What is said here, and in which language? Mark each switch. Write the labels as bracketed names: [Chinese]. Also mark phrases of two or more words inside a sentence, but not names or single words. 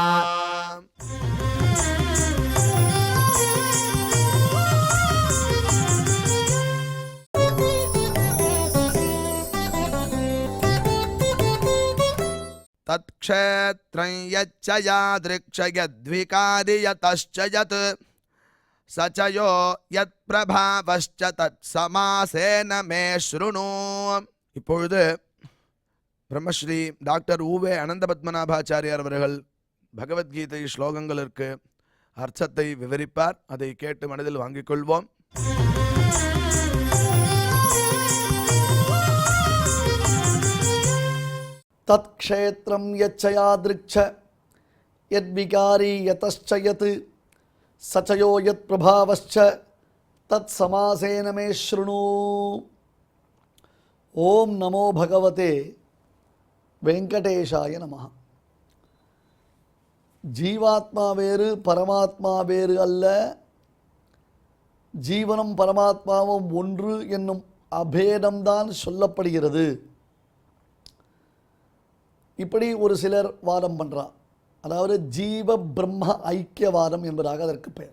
[Sanskrit] तत्क्षेत्रं यच्च यादृक्ष यद्विकारि यतश्च यत् स च यो यत्प्रभावश्च तत्समासेन मे शृणु. [Tamil] இப்பொழுது பிரம்மஸ்ரீ டாக்டர் ஊவே அனந்த பத்மநாபாச்சாரியார் அவர்கள் பகவத்கீதை ஸ்லோகங்களுக்கு அர்த்தத்தை விவரிப்பார். அதை கேட்டு மனதில் வாங்கிக் கொள்வோம். [Sanskrit] तत्क्षेत्रं यच्च यादृक्ष यद्विकारी यतश्च यत् स च यो यत्प्रभावश्च तत्समासेन मे शृणु. ओम नमो भगवते वेंकटेशाय नमः. [Tamil] जीवात्मा वेறு பரமாத்மா வேறு அல்ல, ஜீவனும் பரமாத்மாவும் ஒன்று என்னும் அபேதம்தான் சொல்லப்படுகிறது. இப்படி ஒரு சிலர் வாதம் பண்ணுறா. அதாவது ஜீவ பிரம்ம ஐக்கியவாதம் என்பதாக அதற்கு பெயர்.